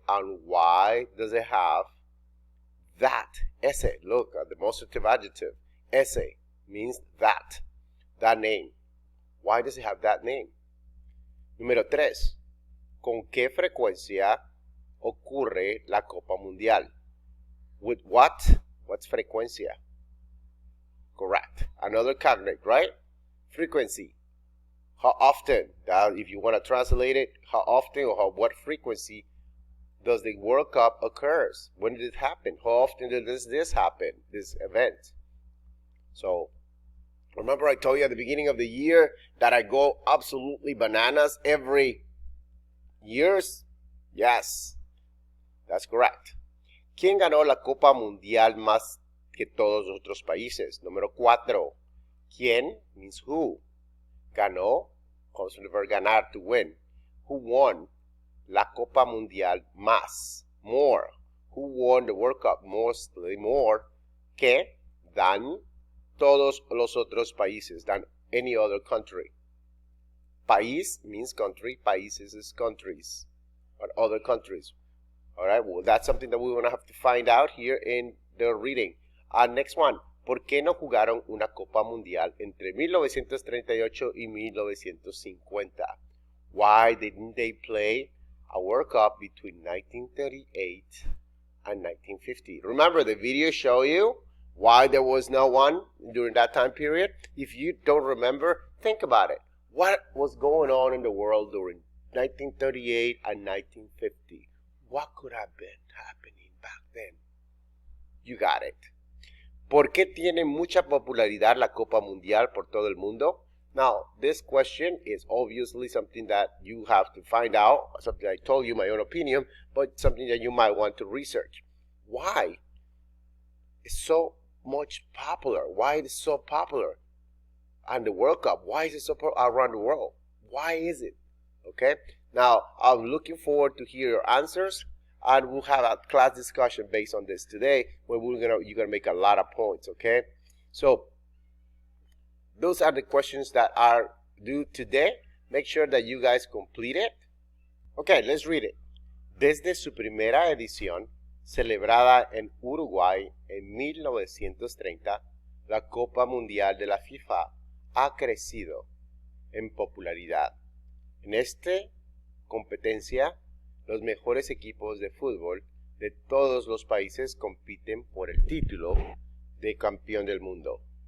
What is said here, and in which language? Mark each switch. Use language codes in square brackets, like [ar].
[en] And why does it have that? Ese. Look at the demonstrative adjective. Ese means that. That name. Why does it have that name? [es] Número 3. ¿Con qué frecuencia ocurre la Copa Mundial? [en] With what? What's frecuencia? Correct. Another cognate, right? Frequency. How often? If you want to translate it, how often or what frequency does the World Cup occurs? When did it happen? How often does this happen, this event? So, remember I told you at the beginning of the year that I go absolutely bananas every years? Yes, that's correct. [es] ¿Quién ganó la Copa Mundial más que todos los otros países? Número 4. [en] ¿Quién means who? Ganó comes from the verb ganar, to win. Who won [es] la Copa Mundial más? [en] More. Who won the World Cup mostly more que than [es] todos los otros países, [en] than any other country. País means country. Países is countries or other countries. All right, well, that's something that we're going to have to find out here in the reading. Next one. [es] ¿Por qué no jugaron una Copa Mundial entre 1938 y 1950? [en] Why didn't they play a World Cup between 1938 and 1950? Remember, the video show you Why there was no one during that time period? If you don't remember, think about it. What was going on in the world during 1938 and 1950? What could have been happening back then? You got it. [es] ¿Por qué tiene mucha popularidad la Copa Mundial por todo el mundo? [en] Now, this question is obviously something that you have to find out, something I told you my own opinion, but something that you might want to research. Why it's so much popular? Why it is so popular? And the World Cup, why is it so popular around the world? Why is it? Okay, now I'm looking forward to hear your answers, and we'll have a class discussion based on this today, where you're gonna make a lot of points. Okay, so those are the questions that are due today. Make sure that you guys complete it. Okay, let's read it. [es] Desde su primera edición, celebrada en Uruguay en 1930, la Copa Mundial de la FIFA ha crecido en popularidad. En esta competencia, los mejores equipos de fútbol de todos los países compiten por el título de campeón del mundo.